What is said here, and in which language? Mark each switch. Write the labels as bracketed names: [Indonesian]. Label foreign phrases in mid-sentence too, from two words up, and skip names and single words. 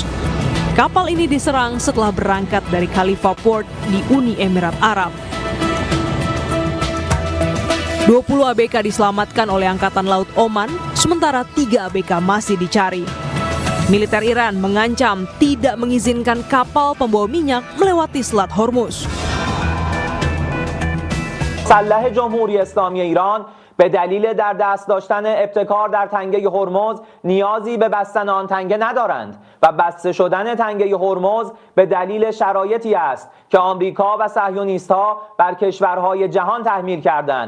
[Indonesian] Kapal ini diserang setelah berangkat dari Khalifa Port di Uni Emirat Arab. 20 ABK diselamatkan oleh Angkatan Laut Oman, sementara 3 ABK masih dicari. Militer Iran mengancam tidak mengizinkan kapal pembawa minyak melewati Selat Hormuz. [Persian] مسلح جمهوری اسلامی ایران به دلیل در دست داشتن ابتکار در تنگه هرمز نیازی به بستن آن تنگه ندارند و بسته شدن تنگه هرمز به دلیل شرایطی است که آمریکا و صهیونیست‌ها بر کشورهای جهان تحمیل کردند